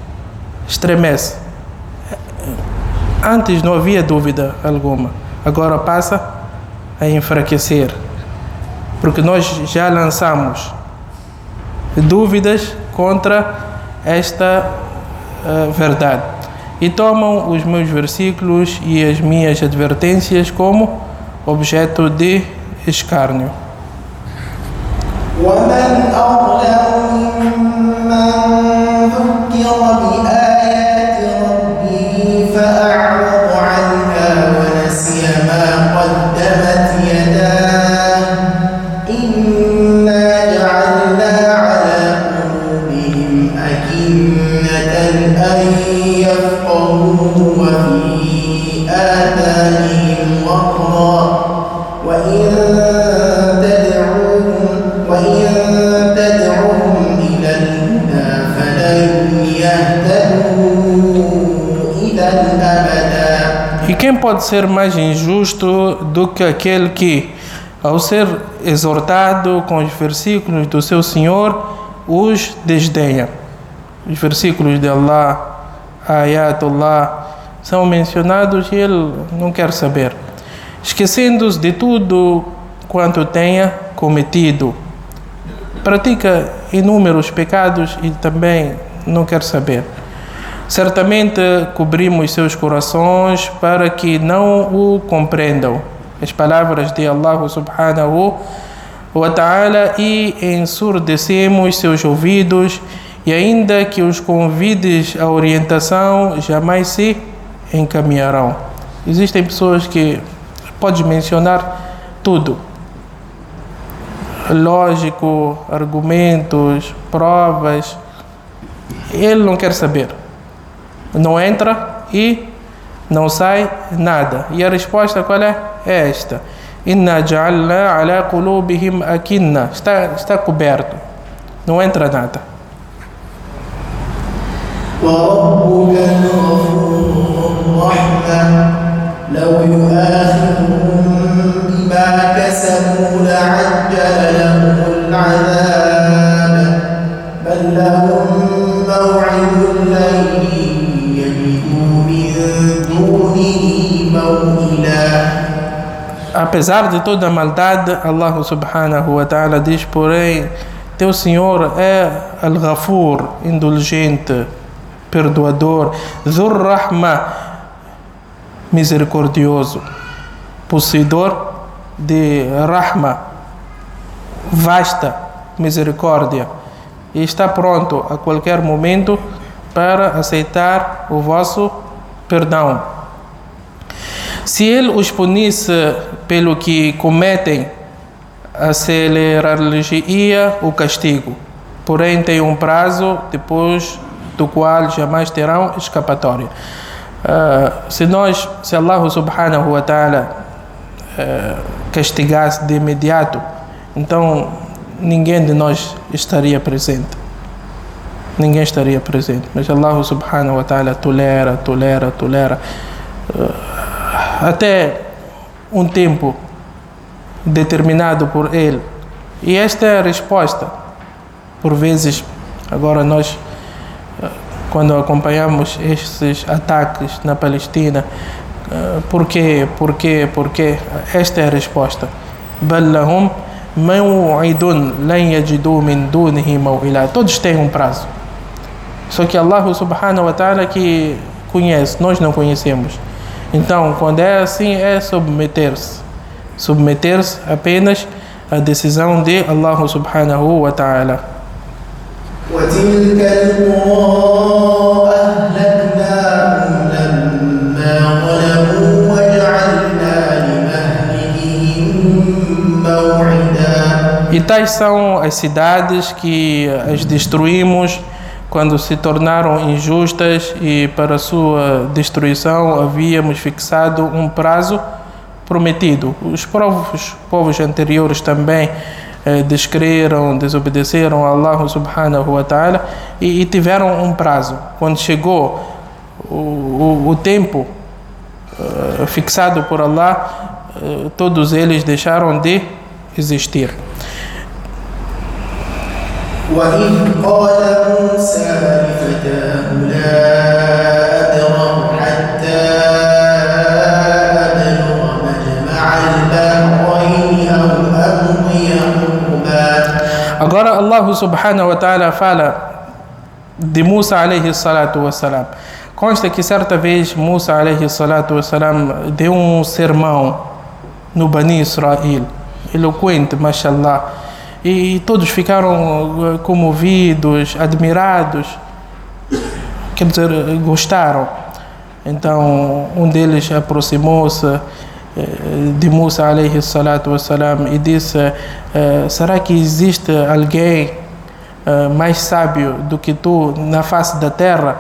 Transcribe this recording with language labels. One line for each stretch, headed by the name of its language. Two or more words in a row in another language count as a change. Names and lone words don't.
Portuguese: Antes não havia dúvida alguma, agora passa a enfraquecer, porque nós já lançamos dúvidas contra esta verdade e tomam os meus versículos e as minhas advertências como objeto de escárnio.
Arabic: ومن أظلم ممن ذكر بآيات ربه فأعرض عنها ونسي ما قدمت يداه إنا جعلنا على قلوبهم أكنة أن يفقهوه وفي آذانهم وقرا وإن تدعوهم إلى الهدى فلن يهتدوا إذا أبدا.
Portuguese: E quem pode ser mais injusto do que aquele que, ao ser exortado com os versículos do seu Senhor, os desdenha? Os versículos de Allah, ayatullah, são mencionados e ele não quer saber, esquecendo-se de tudo quanto tenha cometido. Pratica inúmeros pecados e também não quer saber. Certamente cobrimos seus corações para que não o compreendam. As palavras de Allah
Arabic: سبحانه وتعالى,
Portuguese: e ensurdecemos seus ouvidos, e ainda que os convides à orientação, jamais se encaminharão. Existem pessoas que pode mencionar tudo. lógico, argumentos, provas. Ele não quer saber. Não entra e não sai nada. E a resposta qual é? É esta.
Arabic: إنا جعلنا على قلوبهم أكنة.
Portuguese: Está coberto. Não entra nada.
Arabic: وربك الغفور الرحمة لو يؤاخذهم بما كسبوا لعجل لهم العذاب بل لهم موعد لن يجدوا من دونه موئلا.
Portuguese: Apesar de toda a maldade, Allah
Arabic: سبحانه وتعالى
Portuguese: diz, porém, teu Senhor é Al-Ghafur, indulgente, perdoador,
Arabic: ذو الرحمة,
Portuguese: misericordioso, possuidor de Rahma, vasta misericórdia, e está pronto a qualquer momento para aceitar o vosso perdão. Se ele os punisse pelo que cometem, acelerar-lhes-ia o castigo, porém tem um prazo depois do qual jamais terão escapatória. Se Allah
Arabic: سبحانه وتعالى
Portuguese: castigasse de imediato, então ninguém de nós estaria presente. Ninguém estaria presente. Mas Allah
Arabic: سبحانه وتعالى
Portuguese: tolera até um tempo determinado por ele. E esta é a resposta. Por vezes, agora nós, quando acompanhamos estes ataques na Palestina, por quê? Esta é a resposta.
Arabic: بَلْ لَهُمْ مَوْعِدٌ لَنْ يَجِدُوا مِنْ دُونِهِ مَوْئِلًا.
Portuguese: Todos têm um prazo. Só que Allah
Arabic: سبحانه وتعالى
Portuguese: que conhece, nós não conhecemos. Então, quando é assim, é submeter-se apenas à decisão de Allah
Arabic: سبحانه وتعالى. وتلك القرى أهلكناهم لما ظلموا وجعلنا لمهلكهم موعدا.
Portuguese: E tais são as cidades que as destruímos quando se tornaram injustas, e para sua destruição havíamos fixado um prazo prometido. Os povos anteriores também descreram, desobedeceram a Allah
Arabic: سبحانه وتعالى
Portuguese: e tiveram um prazo. Quando chegou o tempo fixado por Allah, todos eles deixaram de existir.
Arabic: وإذ قال موسى لفتاه لا أبرح حتى أبلغ مجمع البحرين أو أمضي حقبا.
Portuguese: Agora Allah
Arabic: سبحانه وتعالى
Portuguese: fala de Musa
Arabic: عليه الصلاة والسلام.
Portuguese: Consta que certa vez Musa
Arabic: عليه الصلاة والسلام
Portuguese: deu um sermão no Bani Israel, eloquente, mashallah. E todos ficaram comovidos, admirados, quer dizer, gostaram. Então, um deles aproximou-se de Musa
Arabic: عليه الصلاة والسلام
Portuguese: e disse: será que existe alguém mais sábio do que tu na face da terra?